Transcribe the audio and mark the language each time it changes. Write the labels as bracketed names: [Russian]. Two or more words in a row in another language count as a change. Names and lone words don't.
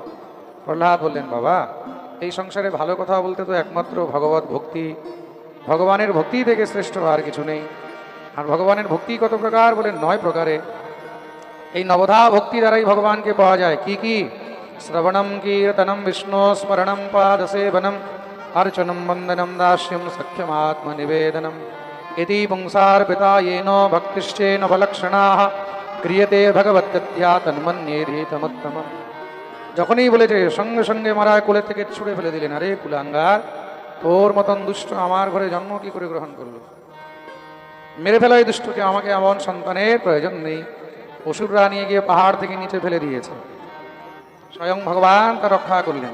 [Bangla] প্রহ্লাদ বললেন, বাবা এই সংসারে ভালো কথা বলতে তো একমাত্র ভগবত ভক্তি, ভগবানের ভক্তি থেকে শ্রেষ্ঠ আর কিছু নেই। আর ভগবানের ভক্তি কত প্রকার? বলেন 9 প্রকারে। এই নবধা ভক্তি দ্বারাই ভগবানকে পাওয়া যায়। কি কি? [Sanskrit] শ্রবণম কীর্তনম বিষ্ণু স্মরণম পাদসেবনম अर्चनं वंदनं दास्यं सख्यमात्मनिवेदनम् इति पुंसार्पिता येन भक्तिश्चेन फलक्षणाः क्रियते भगवत्यध्या तन्मन्येधीतमुत्तमम्। [Bangla] যখনই বলেছে সঙ্গে সঙ্গে মারা কোলে থেকে ছুঁড়ে ফেলে দিলেন। আরে কুলাঙ্গার, তোর মতন দুষ্ট আমার ঘরে জন্ম কি করে গ্রহণ করলো? মেরে ফেলা এই দুষ্টকে, আমাকে এমন সন্তানের প্রয়োজন নেই। অসুররা নিয়ে গিয়ে পাহাড় থেকে নিচে ফেলে দিয়েছে, স্বয়ং ভগবান তা রক্ষা করলেন।